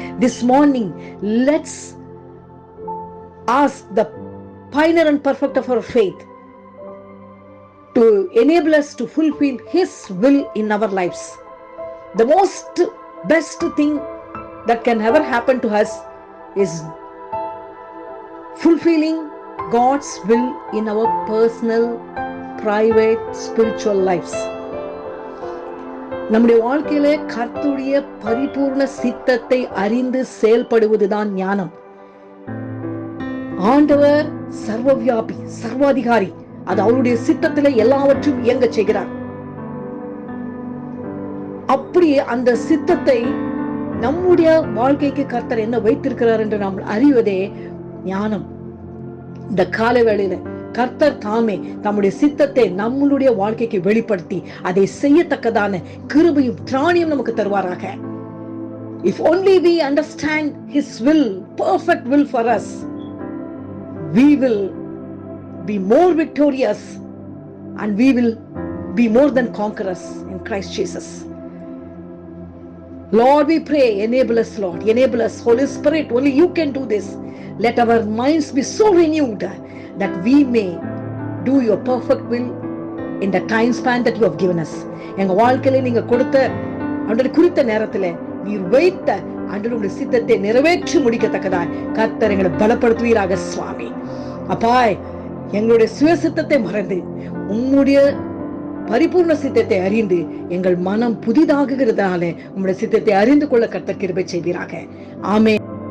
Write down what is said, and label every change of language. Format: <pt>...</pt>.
<en>This morning, let's ask the pioneer and perfect of our faith to enable us to fulfill His will in our lives. The most best thing that can ever happen to us is fulfilling God's will in our personal, private, spiritual lives.</en> <ta>நம்முடைய வாழ்க்கையிலே கர்த்தருடைய பரிபூர்ண சித்தத்தை அறிந்து செயல்படுவதுதான் ஞானம். ஆண்டவர் சர்வவியாபி, சர்வாதிகாரி. அது அவருடைய சித்தத்திலே எல்லாவற்றையும் இயங்க செய்கிறார். அப்படியே அந்த சித்தத்தை நம்முடைய வாழ்க்கைக்கு கர்த்தர் என்ன வைத்திருக்கிறார் என்று நாம் அறிவதே ஞானம். இந்த கால வேளையில கர்த்தர் தாமே தம்முடைய சித்தத்தை நம்மளுடைய வாழ்க்கைக்கு வெளிப்படுத்தி அதை செய்யத்தக்கதான கிருபையும் திராணியும் நமக்கு தருவாராக.</ta> <en>If only we understand His will, perfect will for us, we will be more victorious and we will be more than conquerors in Christ Jesus. Lord, we pray, enable us, Lord, enable us. Holy Spirit, only you can do this. Let our minds be so renewed that we may do your perfect will in the time span that you have given us.</en> <ta>எங்க வாழ்க்கையில நீங்க கொடுத்த ஆண்டவரே குறித்த நேரத்துல நீர் வைத்த ஆண்டவருடைய சித்தத்தை நிறைவேற்றி முடிக்கத்தக்கதா கர்த்தர் எங்களை பலப்படுத்துவீராக சுவாமி. அப்பா, எங்களுடைய சுயசித்தத்தை மறந்து உம்முடைய பரிபூர்ண சித்தத்தை அறிந்து எங்கள் மனம் புதிதாகுகிறதுனால உம்முடைய சித்தத்தை அறிந்து கொள்ள கர்த்தர் கிருபை செய்வீராக. ஆமென்.</ta>